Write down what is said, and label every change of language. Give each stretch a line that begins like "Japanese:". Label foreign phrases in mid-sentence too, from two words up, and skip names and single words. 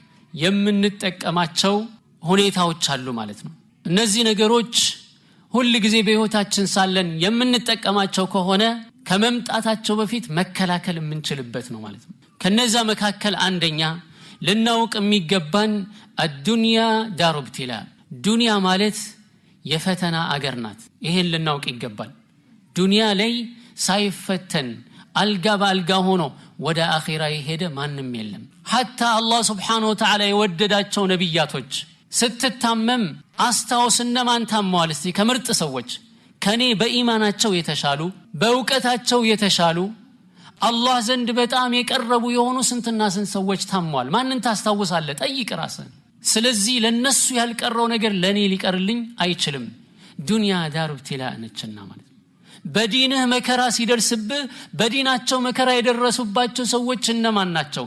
Amharic: የምንጠቀማቸው ሁኔታዎች አሉ ማለት ነው። እነዚህ ነገሮች ሁሉ ጊዜ በህይወታችን ሳለን የምንጠቀማቸው ከሆነ ከመምጣታቸው በፊት መከላከል የምንችልበት ነው ማለት ነው። ከነዛ መካከል አንደኛ ልናውቅ የሚገባን
Arabic: الدنيا دار ابتلاء
Amharic: ዱንያ ማለት የፈተና አገር ናት። ይሄን ልናውቅ ይገባል። ዱንያ ላይ ሳይፈተን አልጋ በአልጋ ሆኖ ወደ አኺራ የሄደ ማንም የለም።
Arabic: حتى الله سبحانه وتعالى
Amharic: የወደዳቸው ነብያቶች ስትታመም አስታውስና ማን ታመዋል እስቲ ከምርጥ ሰዎች ከኔ በኢማናቸው የተሻሉ በእውቀታቸው የተሻሉ አላህ ዘንድ በጣም የቀረቡ የሆኑ ስንትና ስንት ሰዎች ታመዋል። ማንን ታስታውሳለህ? ጠይቅ ራስህን። ስለዚህ ለነሱ ያልቀረው ነገር ለኔ ሊቀርልኝ አይችልም።
Arabic: الدنيا دار ابتلاء
Amharic: ነችና ማለት በዲንህ መከራ ሲደርስብህ በዲናቸው መከራ የደረሱባቸው ሰዎች እነማን ናቸው?